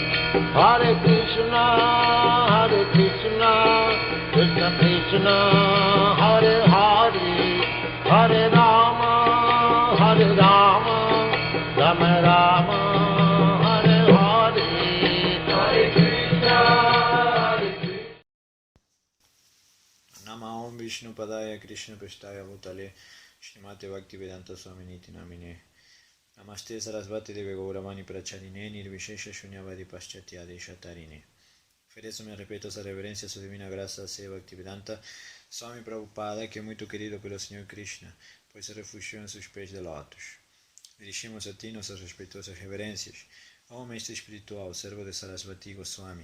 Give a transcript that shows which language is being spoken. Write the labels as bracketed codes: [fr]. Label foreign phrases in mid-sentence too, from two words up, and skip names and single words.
[sa] हरे कृष्ण, कृष्ण कृष्ण, हरे हरे, हरे राम, राम राम, हरे हरे, हरे कृष्ण, हरे कृष्ण. नमो विष्णु पादाय कृष्ण प्रेष्ठाय भूतले श्रीमते भक्तिवेदान्त स्वामिन् इति नामिने नमस्ते सारस्वते देवे गौरवाणी प्रचारिणे निर्विशेष शून्यवादि पाश्चात्य देशतारिणे. [pt] Ofereço minha respeitosa reverência a sua divina graça a Bhaktivedanta Swami Prabhupada, que é muito querido pelo Senhor Krishna, pois se refugiou em seus pés de lótus. Dirigimos a ti nossas respeitosas reverências, ó mestre espiritual, servo de Sarasvati Goswami.